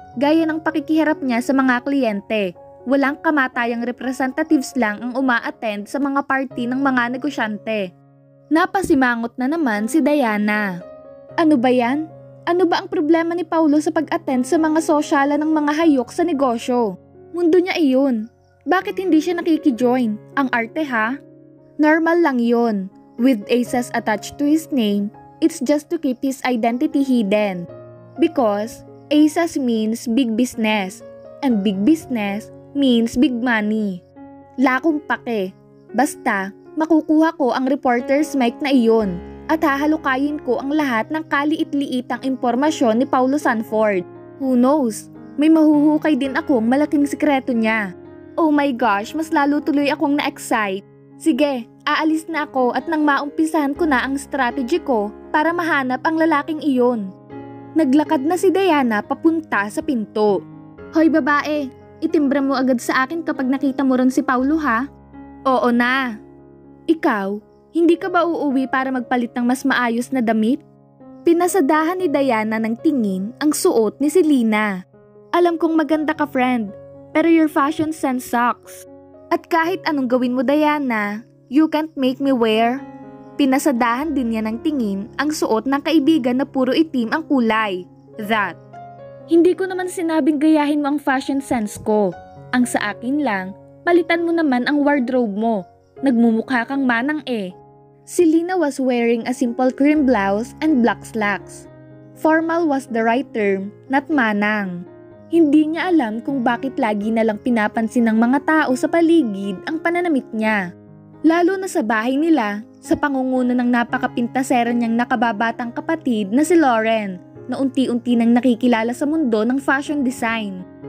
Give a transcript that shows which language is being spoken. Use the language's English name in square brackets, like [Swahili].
[Filipino] Gaya ng pakikiharap niya sa mga kliyente. Walang kamatayang representatives lang ang uma-attend sa mga party ng mga negosyante. Napasimangot na naman si Diana. Ano ba yan? Ano ba ang problema ni Paulo sa pag-attend sa mga sosyala ng mga hayok sa negosyo? Mundo niya iyon. Bakit hindi siya nakikijoin? Ang arte ha? Normal lang yon. [English] With aces attached to his name, it's just to keep his identity hidden. Because aces means big business, and big business means big money. [Filipino] Lakong pake. Basta, makukuha ko ang reporter's mic na iyon at hahalukayin ko ang lahat ng kaliit-liitang impormasyon ni Paulo Sanford. [English] Who knows? [Filipino] May mahuhukay din akong malaking sikreto niya. [English] Oh my gosh, [Filipino] mas lalo tuloy akong na-excite. Sige, aalis na ako at nang maumpisahan ko na ang strategy ko para mahanap ang lalaking iyon. Naglakad na si Diana papunta sa pinto. Hoy babae, itimbra mo agad sa akin kapag nakita mo ron si Paulo ha? Oo na. Ikaw, hindi ka ba uuwi para magpalit ng mas maayos na damit? Pinasadahan ni Diana ng tingin ang suot ni Selena. Alam kong maganda ka friend, pero [English] your fashion sense sucks. [Filipino] At kahit anong gawin mo Diana, [English] you can't make me wear. [Filipino] Pinasadahan din niya ng tingin ang suot ng kaibigan na puro itim ang kulay. That. Hindi ko naman sinabing gayahin mo ang fashion sense ko. Ang sa akin lang, palitan mo naman ang wardrobe mo. Nagmumukha kang manang eh. [English] Si Lina was wearing a simple cream blouse and black slacks. Formal was the right term, not manang. [Filipino] Hindi niya alam kung bakit lagi na lang pinapansin ng mga tao sa paligid ang pananamit niya. Lalo na sa bahay nila, sa pangunguna ng napakapintasera niyang nakababatang kapatid na si Lauren, na unti-unti nang nakikilala sa mundo ng fashion design.